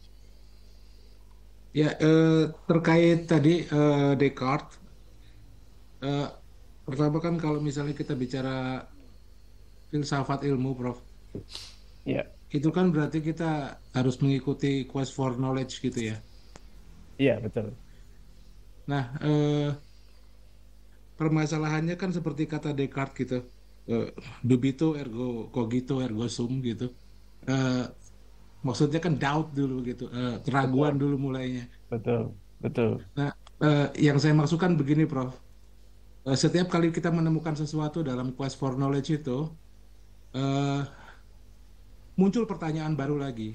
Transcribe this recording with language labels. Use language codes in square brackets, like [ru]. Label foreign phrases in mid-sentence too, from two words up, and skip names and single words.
[id] Ya, terkait tadi Descartes, eh, pertama kan kalau misalnya kita bicara filsafat ilmu, Prof, Ya. itu kan berarti kita harus mengikuti [en] quest for knowledge [id] gitu ya. Iya, betul. Nah, permasalahannya kan seperti kata Descartes gitu, [la] eh, dubito ergo cogito ergo sum gitu. [id] Eh, Maksudnya kan doubt dulu gitu, keraguan Betul. dulu mulainya. Betul. Betul. Nah, yang saya maksudkan begini, Prof. Setiap kali kita menemukan sesuatu dalam [en] quest for knowledge [id] itu, eh, muncul pertanyaan baru lagi.